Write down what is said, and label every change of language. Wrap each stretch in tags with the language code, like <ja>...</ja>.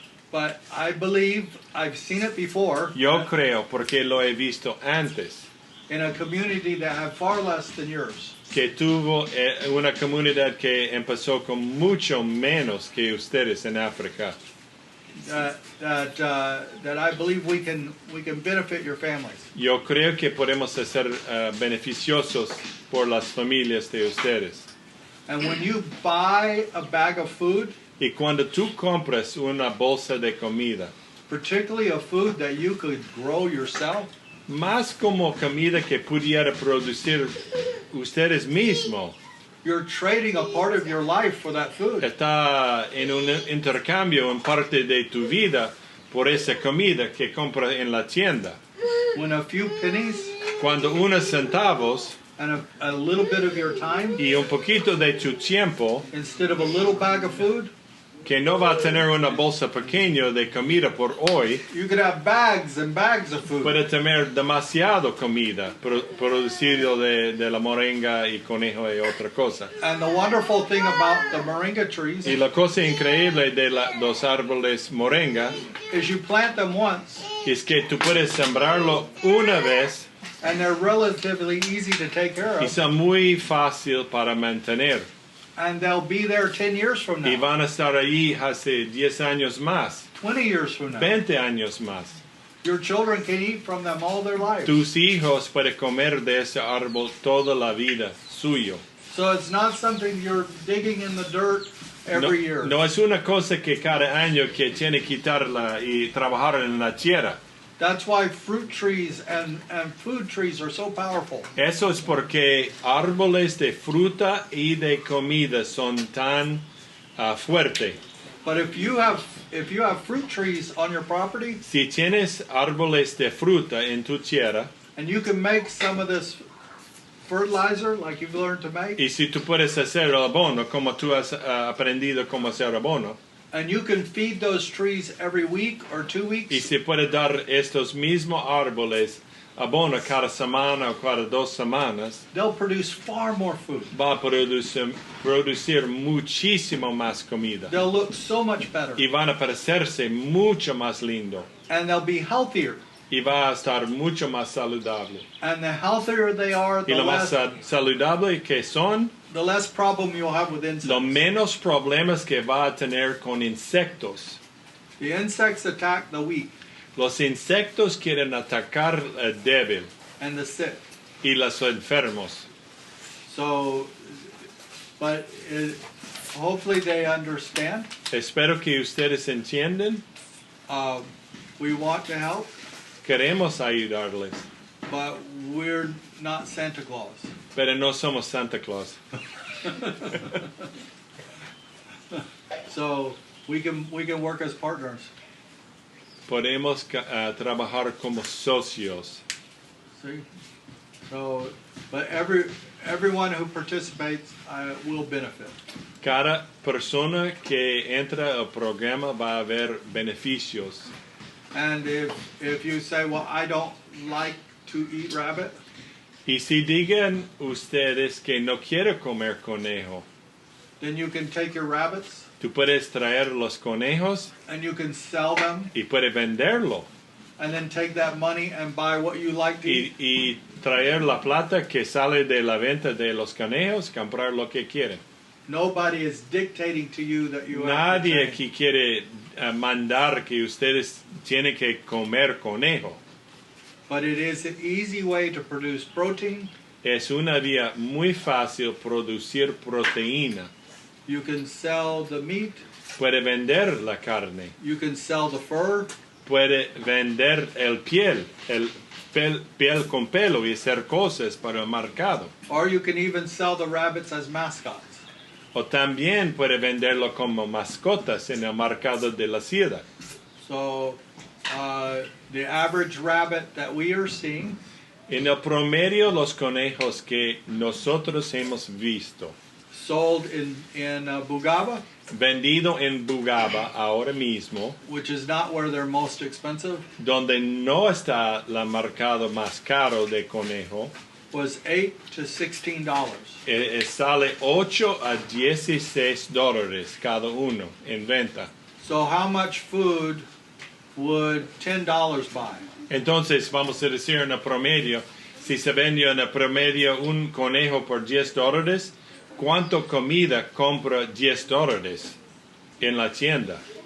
<en>But I believe I've seen it before</en> <es>Yo creo, porque lo he visto antes,</es> <en>in a community that have far less than yours.</en> <es>que tuvo una comunidad que empezó con mucho menos que ustedes en África.</es> <en>That I believe we can benefit your families.</en> <es>Yo creo que podemos ser beneficiosos por las familias de ustedes.</es> <en>And when you buy a bag of food,</en> <es>Y cuando tú compras una bolsa de comida,</es> <en>particularly a food that you could grow yourself,</en> <es>más como comida que pudiera producir ustedes mismos,</es> <en>you're trading a part of your life for that food.</en> <es>está en un intercambio en parte de tu vida por esa comida que compra en la tienda.</es> <en>when a few pennies</en> <es>Cuando unos centavos</es> <en>and a little bit of your time,</en> <es>y un poquito de tu tiempo,</es> <en>instead of a little bag of food,</en> <es>que no va a tener una bolsa pequeña de comida por hoy,</es> <en>you could have bags and bags of food.</en> <es>puede tener demasiado comida producido de la moringa y conejo y otra cosa.</es> <en>And the wonderful thing about the moringa trees</en> <es>Y la cosa increíble de los árboles moringa</es> <en>is you plant them once,</en> <es>es que tú puedes sembrarlo una vez</es> <en>and they're relatively easy to take care</en> <es>y</es> <en>of,</en> <es>son muy fácil para mantener.</es> <en>and they'll be there 10 years from</en> <es>Y</es> <en>now,</en> <es>van a estar ahí hace 10 años más,</es> <en>20 years from now.</en> <es>20 años más.</es> <en>Your children can eat from them all their lives.</en> <es>Tus hijos pueden comer de ese árbol toda la vida suyo.</es> <en>So it's not something you're digging in the dirt every year.</en> <es>No es una cosa que cada año que tiene que quitarla y trabajar en la tierra.</es> <en>That's why fruit trees and food trees are so powerful.</en> <es>Eso es porque árboles de fruta y de comida son tan fuertes.</es> <en>But if you have fruit trees on your property,</en> <es>Si tienes árboles de fruta en tu tierra</es> <en>and you can make some of this fertilizer like you've learned to make,</en> <es>y si tú puedes hacer abono como tú has aprendido cómo hacer abono</es> <en>and you can feed those trees every week or 2</en> <es>y</es> <en>weeks,</en> <es>se puede dar estos mismos árboles abono cada semana o cada 2 semanas,</es> <en>they'll produce far more food.</en> <es>va a producir muchísimo más comida</es> <en>They'll look so much better,</en> <es>y van a parecerse mucho más lindo</es> <en>and they'll be healthier.</en> <es>y va a estar mucho más saludable.</es> <en>And the healthier they are,</en> <es>Y lo más saludable que son,</es> <en>the less problem you'll have with</en> <es>lo</es> <en>insects.</en> <es>menos problemas que va a tener con insectos.</es> <en>The insects attack the weak</en> <es>Los insectos quieren atacar al débil</es> <en>and the sick.</en> <es>y los enfermos.</es> <en>So, but hopefully they understand.</en> <es>Espero que ustedes entiendan.</es> <en>We want to help,</en> <es>Queremos ayudarles,</es> <en>but we're not Santa Claus.</en> <es>pero no somos Santa Claus.</es> <en>So we can work as partners.</en> <es>Podemos trabajar como socios.</es> <en>See? So, but everyone who participates will benefit.</en> <es>Cada persona que entra al programa va a haber beneficios.</es> <en>And if you say, well, I don't like to eat rabbit,</en> <es>Y si digan ustedes que no quiero comer conejo,</es> <en>then you can take your rabbits</en> <es>tú puedes traer los conejos</es> <en>and you can sell them</en> <es>y puedes venderlo</es> <en>and then take that money and buy what you like to eat.</en> <es>y traer la plata que sale de la venta de los conejos, comprar lo que quieren.</es> <en>Nobody is dictating to you that you have to</en> <es>Nadie</es> <en>change.</en> <es>aquí quiere mandar que ustedes tienen que comer conejo.</es> <en>But it is an easy way to produce protein.</en> <es>Es una vía muy fácil producir proteína.</es> <en>You can sell the meat.</en> <es>Puede vender la carne,</es> <en>You can sell the fur.</en> <es>puede vender el piel piel con pelo y hacer cosas para el mercado.</es> <en>Or you can even sell the rabbits as mascots.</en> <es>O también puede venderlo como mascotas en el mercado de la ciudad.</es> <en>So the average rabbit that we are seeing</en> <es>En el promedio, los conejos que nosotros hemos visto,</es> <en>sold in Bugaba,</en> <es>vendido en Bugaba ahora mismo,</es> <en>which is not where they're most expensive,</en> <es>donde no está el mercado más caro de conejo,</es> <en>was $8 to $16.</en> <es>sale 8 a 16 dólares cada uno en venta.</es> <en>So how much food would $10 buy?</en> <es>Entonces, vamos a decir en el promedio, si se vendió en el promedio un conejo por 10 dólares, ¿cuánto comida compra 10 dólares en la tienda?</es>